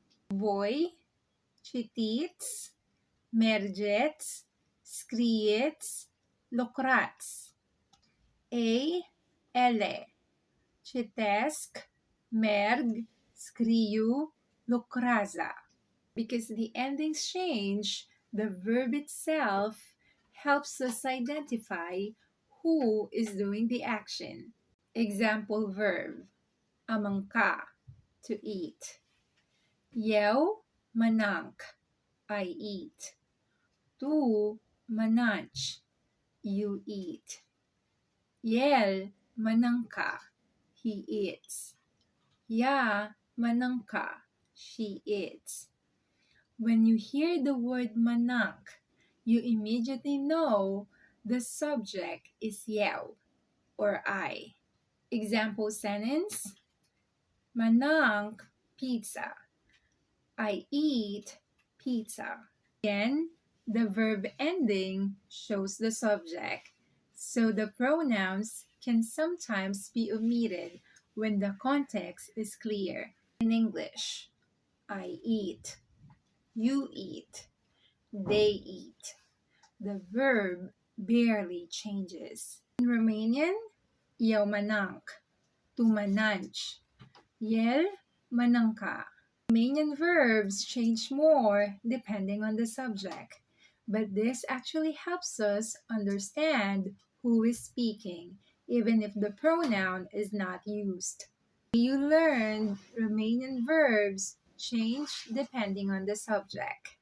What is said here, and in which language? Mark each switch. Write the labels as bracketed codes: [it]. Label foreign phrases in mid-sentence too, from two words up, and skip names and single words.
[ro] Voi citiți, mergeți, scrieți, lucrați. Ei, ele citesc, merg, scriu, lucrează. [en] Because the endings change, the verb itself helps us identify who is doing the action. Example verb, [ro] a mânca, [en] to eat. [ro] Eu mănânc, [en] I eat. [ro] Tu mănânci, [en] you eat. [ro] El mănâncă, [en] he eats. [ro] Ea mănâncă, [en] she eats. When you hear the word mănânc, you immediately know the subject is eu or I. Example sentence, [ro] mănânc pizza. [en] I eat pizza. Again, the verb ending shows the subject, so the pronouns can sometimes be omitted when the context is clear. In English, I eat, you eat, they eat. The verb barely changes. In Romanian, [ro] eu mănânc, tu mănânci, el mănâncă. [en] Romanian verbs change more depending on the subject, but this actually helps us understand who is speaking, even if the pronoun is not used. You learned Romanian verbs change depending on the subject.